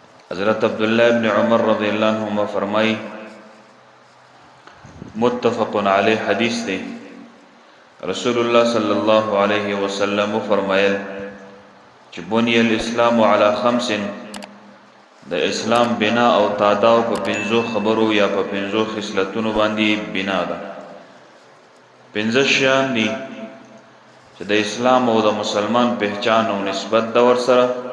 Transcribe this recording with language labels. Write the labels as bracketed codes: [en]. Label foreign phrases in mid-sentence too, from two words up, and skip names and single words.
[ps] حضرت عبداللہ ابن عمر [ar] رضی اللہ عنہما [ps] فرمائی، [ar] متفق علیہ [ps] حدیث دی، رسول اللہ [ar] صلی اللہ علیہ وسلم [ps] فرمایل چې [ar] بنی الاسلام علی خمس، [ps] د اسلام بنا او تاداو په پنځو خبرو یا په پنځو خصلتونو باندې بنا ده. پنځه شیان دي چې د اسلام او د مسلمان پہچان او نسبت د ور سره.